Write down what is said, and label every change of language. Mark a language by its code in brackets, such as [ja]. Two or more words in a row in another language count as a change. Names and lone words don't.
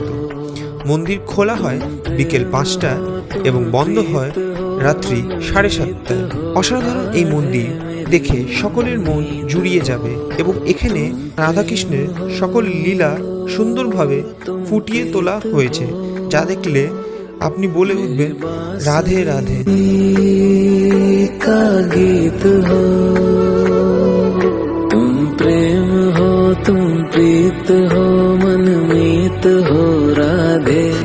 [bn] মন্দির খোলা হয় বিকেল 5টায় এবং বন্ধ হয় রাত্রি 7:30টায়। অসাধারণ এই মন্দির দেখে সকলের মন জুড়িয়ে যাবে এবং এখানে রাধাকৃষ্ণের সকল লীলা সুন্দরভাবে ফুটিয়ে তোলা হয়েছে, যা দেখলে আপনি বলে উঠবেন রাধে রাধে। [hi] का गीत हो तुम, प्रेम हो तुम, प्रीत हो मनमीत हो, राधे